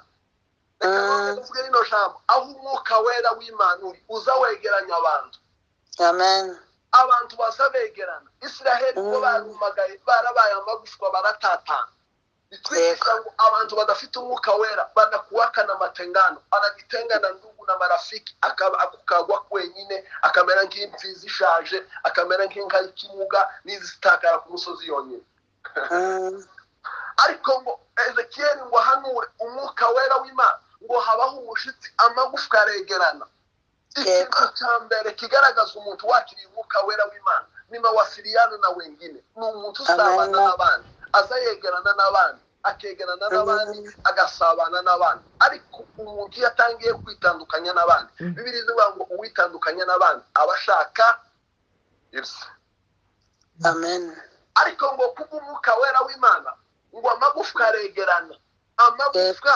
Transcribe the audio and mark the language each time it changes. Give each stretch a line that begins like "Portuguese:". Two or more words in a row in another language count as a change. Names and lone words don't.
Kinyarwanda: Reka tuvuge rino jambo aho umwuka wera w'Imana uri uza wegeranya abantu. Amen. Abantu bazabegerana. Isiraheli ngo barumagaye barabaye amagufwa baratatana. Bitwigisha ngo abantu badafite umwuka wera banakuwakana amatengano anagitengana
Swahili: ndugu na marafiki
Kinyarwanda: akagwa kwenyine akamera nk'imfizi ishaje akamera nk'inka y'ikimuga n'izitakara ku musozi yonyine. Ariko ngo Ezekiel ngo hanure umwuka wera w'Imana ngo habaho umushitsi amagufwa aregerana. Ikintu cya mbere kigaragaza umuntu wakiriye umwuka wera w'Imana ni
Swahili: mawasiliano na wengine.
Kinyarwanda: Ni umuntu usabana n'abandi azayegerana n'abandi akegerana n'abandi agasabana n'abandi. Ariko umuntu yatangiye kwitandukanya n'abandi Bibiri zivuga ngo uwitandukanya n'abandi abashaka ibye. Amen. Ariko ngo kubw'umwuka wera w'Imana ngo amagufwa aregerana.